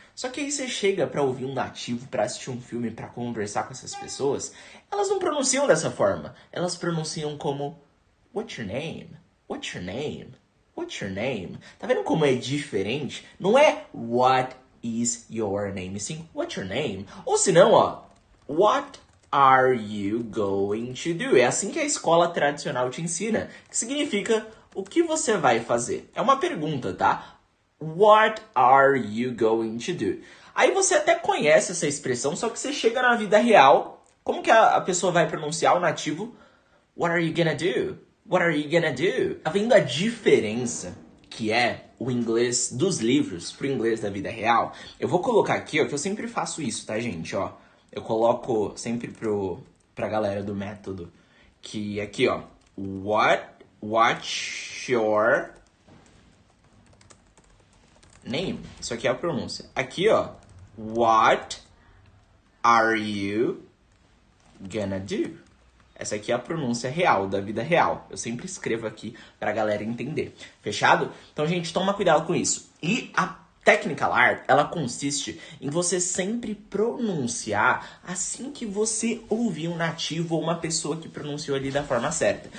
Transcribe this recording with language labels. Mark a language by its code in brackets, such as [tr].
[pt] Só que aí você chega pra ouvir um nativo, pra assistir um filme, pra conversar com essas pessoas, elas não pronunciam dessa forma. Elas pronunciam como [en] What's your name? What's your name? What's your name? [pt] Tá vendo como é diferente? Não é [en] what is your name, [pt] sim [en] what's your name? [pt] Ou senão, ó, [en] what are you going to do? [pt] É assim que a escola tradicional te ensina, que significa o que você vai fazer. É uma pergunta, tá? [en] What are you going to do? [pt] Aí você até conhece essa expressão, só que você chega na vida real, como que a pessoa vai pronunciar o nativo? [en] What are you gonna do? [pt] What are you gonna do? Tá vendo a diferença que é o inglês dos livros pro inglês da vida real? Eu vou colocar aqui, ó, que eu sempre faço isso, tá, gente? Ó, eu coloco sempre pra galera do método, que aqui, ó, [en] what's your name? [pt] Isso aqui é a pronúncia. Aqui, ó, [en] what are you gonna do? [pt] Essa aqui é a pronúncia real, da vida real. Eu sempre escrevo aqui pra galera entender. Fechado? Então, gente, toma cuidado com isso. E a technical art, ela consiste em você sempre pronunciar assim que você ouvir um nativo ou uma pessoa que pronunciou ali da forma certa.